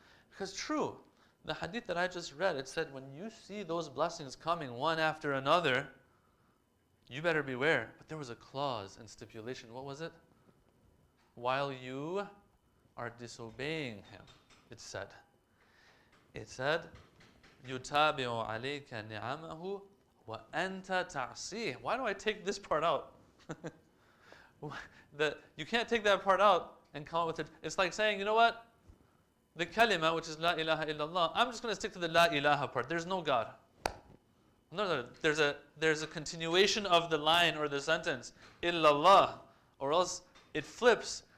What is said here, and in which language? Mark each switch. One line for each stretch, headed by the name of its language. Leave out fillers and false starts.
English: Because true, the hadith that I just read, it said when you see those blessings coming one after another, you better beware. But there was a clause and stipulation. What was it? While you are disobeying him, it said. It said,
Arabic: يُتَابِعُ عَلَيْكَ نِعَمَهُ وَأَنْتَ تَعْصِيهِ.
English: Why do I take this part out? You can't take that part out and come up with it. It's like saying, you know what? The kalima, which is La ilaha illallah, I'm just going to stick to the La ilaha part. There's no God. No, there's a continuation of the line or the sentence, illallah, or else it flips.